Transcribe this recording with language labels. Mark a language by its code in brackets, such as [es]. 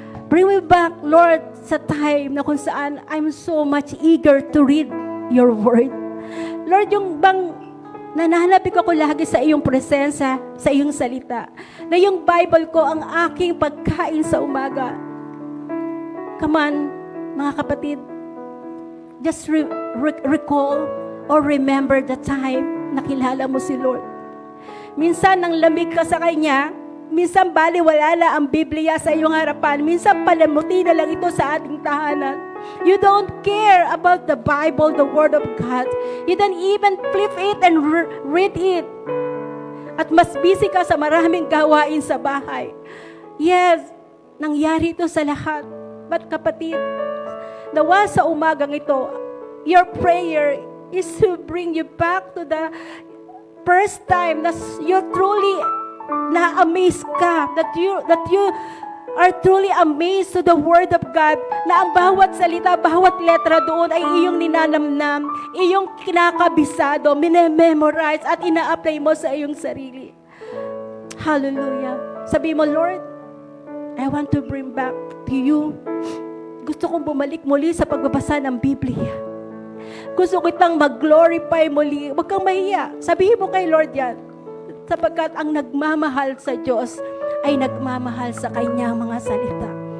[en] Bring me back, Lord, [tl] sa time na kung saan [en] I'm so much eager to read your word. [tl] Lord, yung bang nananapik ako lagi sa iyong presensya, sa iyong salita, na yung Bible ko ang aking pagkain sa umaga. [en] Come on, [tl] mga kapatid, [en] just recall or remember the time [tl] na kilala mo si Lord. Minsan nang lamig ka sa Kanya, minsan baliwala na ang Biblia sa iyong harapan, minsan palamuti na lang ito sa ating tahanan. [en] You don't care about the Bible, the Word of God. You don't even flip it and read it. [tl] At mas busy ka sa maraming gawain sa bahay. Yes, nangyari ito sa lahat. But kapatid, nawa sa umagang ito, [en] your prayer is to bring you back to the first time that you truly [tl] na-amaze ka, [en] that you are truly amazed to the Word of God, [tl] na ang bawat salita, bawat letra doon ay iyong ninanamnam, iyong kinakabisado, minememorize at ina-apply mo sa iyong sarili. Hallelujah. Sabi mo, [en] Lord, I want to bring back to you. [tl] Gusto kong bumalik muli sa pagbabasa ng Biblia. Gusto kitang mag-glorify muli. Huwag kang mahiya. Sabihin mo kay Lord yan. Sapagkat ang nagmamahal sa Diyos ay nagmamahal sa Kanyang mga salita.